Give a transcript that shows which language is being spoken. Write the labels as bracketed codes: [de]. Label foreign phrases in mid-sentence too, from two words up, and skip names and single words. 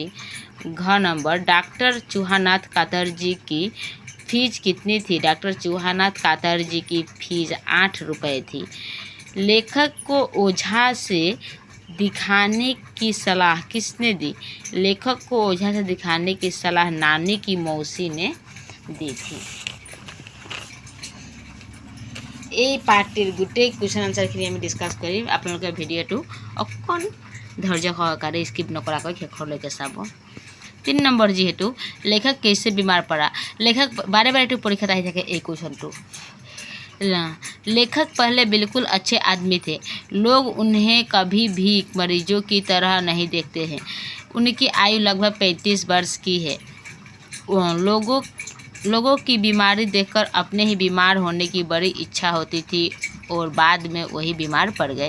[hi] घ नंबर, डॉक्टर चूहानाथ कातर जी की फीस कितनी थी। डॉक्टर चूहानाथ कातर जी की फीस 8 रुपये थी। लेखक को ओझा से दिखाने की सलाह किसने दी। लेखक को ओझा से दिखाने की सलाह नानी की मौसी ने दी थी। [as] এই পাঠটিৰ গোটেই [en] question answer [as] আমি ডিছকাছ কৰিম। আপোনালোকে ভিডিঅ'টো অকণ ধৈৰ্য সহকাৰে স্কিপ নকৰাকৈ শেষলৈকে চাব। 3 নম্বৰ, যিহেতু [hi] लेखक कैसे बीमार पड़ा। [as] লেখক বাৰে বাৰে পৰীক্ষাত আহি থাকে এই কুৱেশ্যনটো। [hi] लेखक पहले बिल्कुल अच्छे आदमी थे, लोग उन्हें कभी भी मरीजों की तरह नहीं देखते हैं। उनकी आयु लगभग 35 वर्ष की है। लोगों की बीमारी देखकर अपने ही बीमार होने की बड़ी इच्छा होती थी और बाद में वही बीमार पड़ गए।